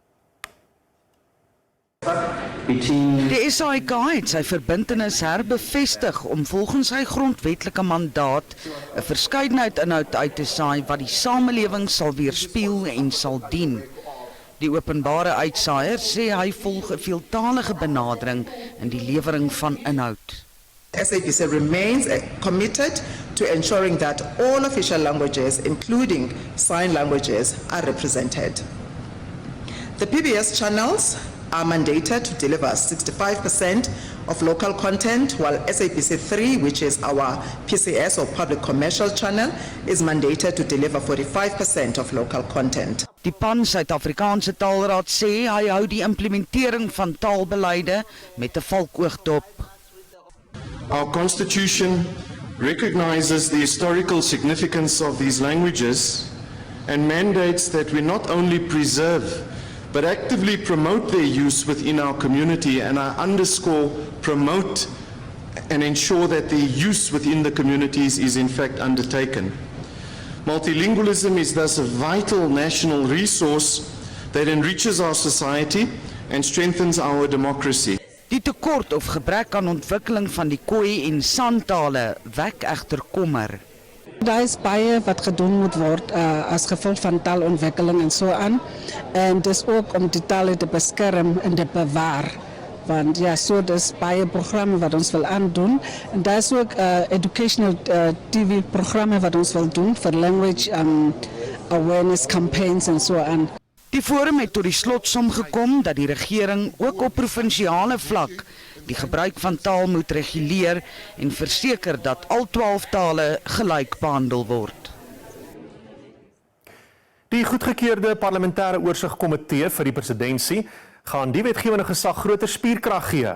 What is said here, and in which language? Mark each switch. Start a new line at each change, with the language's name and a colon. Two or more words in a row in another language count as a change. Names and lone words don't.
Afrikaans: Die SABC het sy verbintenis herbevestig om volgens sy grondwetlike mandaat 'n verskeidenheid inhoud uit te saai wat die samelewing sal weerspieël en sal dien. Die openbare uitsaaier sê hy volg 'n veeltalige benadering in die lewering van inhoud.
English: SABC remains committed to ensuring that all official languages, including sign languages, are represented. The PBS channels are mandated to deliver 65% of local content, while SABC 3, which is our PCS or public commercial channel, is mandated to deliver 45% of local content.
Afrikaans: Die Pan-Suid-Afrikaanse Taalraad sê hy hou die implementering van taalbeleide met 'n valkoog dop.
English: Our Constitution recognizes the historical significance of these languages and mandates that we not only preserve but actively promote their use within our community, and I underscore promote and ensure that their use within the communities is in fact undertaken. Multilingualism is thus a vital national resource that enriches our society and strengthens our democracy.
Afrikaans: Die tekort of gebrek aan ontwikkeling van die Khoi en San tale wek egter kommer. Daar is baie wat gedoen moet word as gevolg van taalontwikkeling en so aan. En dis ook om die tale te beskerm en te bewaar. Want ja, so dis baie programme wat ons wil aandoen. En daar is ook educational TV-programme wat ons wil doen vir
English: language awareness campaigns
Afrikaans: en so aan. Die forum het tot die slotsom gekom dat die regering ook op provinsiale vlak die gebruik van taal moet reguleer en verseker dat al 12 tale gelyk behandel word. Die goedgekeurde parlementêre oorsigkomitee vir die presidentskap gaan die wetgewende gesag groter spierkrag gee.